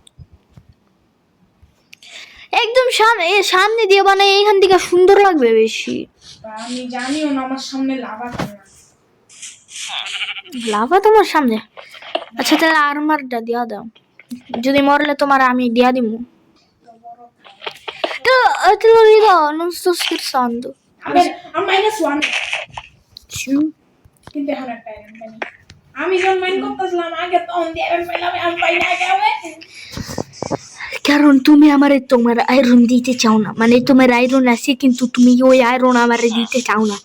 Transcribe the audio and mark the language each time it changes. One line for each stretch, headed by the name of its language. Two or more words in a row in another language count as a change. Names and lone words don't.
Bangla: একদম সামনে দিয়ে বানাই, এইখান থেকে সুন্দর লাগবে বেশি। আমি জানিও না আমার সামনে লাভা কেন। লাভা তোমার সামনে? আচ্ছা তাহলে আর্মারটা দিয়া দাও, যদি মরলে তোমার আমি দিয়া দিমু।
Italian: তো te lo dirò, non sto scherzando.
Bangla: আমি -1 কিন্তু এখন একটা আয়রন পাইনি। আমি যখন মাইন করতেছিলাম আগে তো অন দিয়ে আয়রন পাইলাম, আমি পাই না কেমনে? কারণ তুমি আমারে তোমার আয়রন দিতে চাও না, মানে তোমার আয়রন আছে কিন্তু তুমি ওই আয়রন আমারে দিতে চাও না।